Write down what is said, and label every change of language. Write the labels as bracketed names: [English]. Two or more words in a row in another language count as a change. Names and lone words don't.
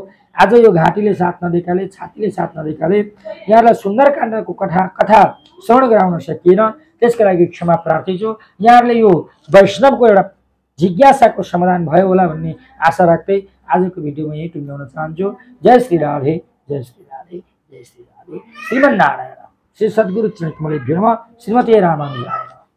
[Nepali] आज यो घाँटीले साथ नदेखाले, छातीले साथ नदेखाले यहाँलाई सुन्दरकाण्डको कथा श्रवण गराउन सकिएन, त्यसका लागि क्षमा प्रार्थी छु। यहाँहरूले यो वैष्णवको एउटा जिज्ञासाको समाधान भयो होला भन्ने आशा राख्दै आजको भिडियोमा यही टुङ्ग्याउन चाहन्छु। जय श्री राधे, जय श्री राधे, जय श्री राधे। [Sanskrit] श्रीमन्नारायण श्री सद्गुरु चरणकमले भ्यम श्रीमती रामानुजाय।